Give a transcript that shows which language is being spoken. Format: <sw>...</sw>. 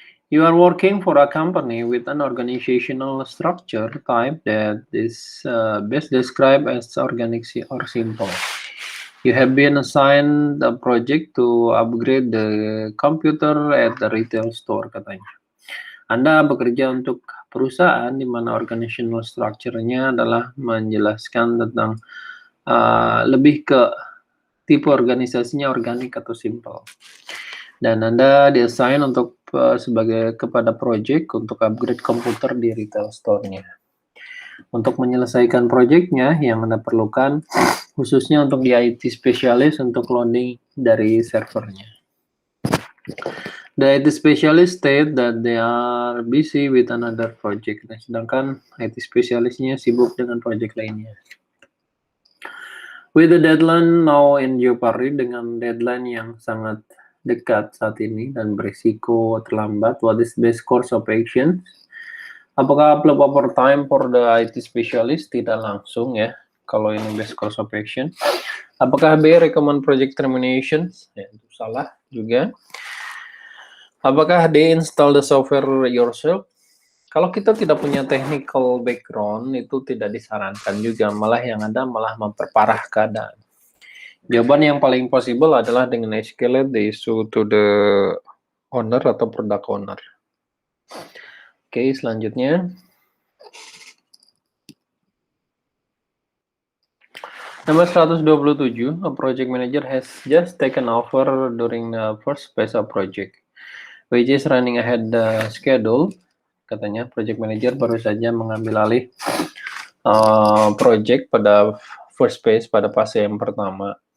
<en>You are working for a company with an organizational structure type that is best described as organic or simple. You have been assigned a project to upgrade the computer at the retail store</en> <id>katanya. Anda bekerja untuk perusahaan di mana organizational structure-nya adalah menjelaskan tentang lebih ke tipe organisasinya organik atau simple. Dan Anda diassign untuk kepada project untuk upgrade komputer di retail store-nya. Untuk menyelesaikan proyeknya yang Anda perlukan, khususnya untuk di IT specialist untuk loading dari servernya.</id> <en>The IT specialist state that they are busy with another project.</en> <id>Nah, sedangkan IT specialistnya sibuk dengan project lainnya.</id> <en>With the deadline now in jeopardy,</en> <id>dengan deadline yang sangat dekat saat ini dan berisiko terlambat,</id> <en>what is best course of action?</en> <id>Apakah</id> <en>apply overtime for the IT specialist?</en> <id>Tidak langsung ya, kalau ini</id> <en>best course of action.</en> <id>Apakah B,</id> <en>recommend project termination?</en> <id>Ya, itu salah juga. Apakah</id> <en>D, install the software yourself?</en> <id>Kalau kita tidak punya technical background, itu tidak disarankan juga, malah yang ada malah memperparah keadaan. Jawaban yang paling possible adalah dengan</id> <en>escalate the issue to the owner</en> <id>atau product owner. Oke, selanjutnya. Nomor</id> <en>127, a project manager has just taken over during the first phase of project, which is running ahead the schedule.</en> <id>Katanya project manager baru saja mengambil alih project pada first phase, pada fase yang pertama.</id>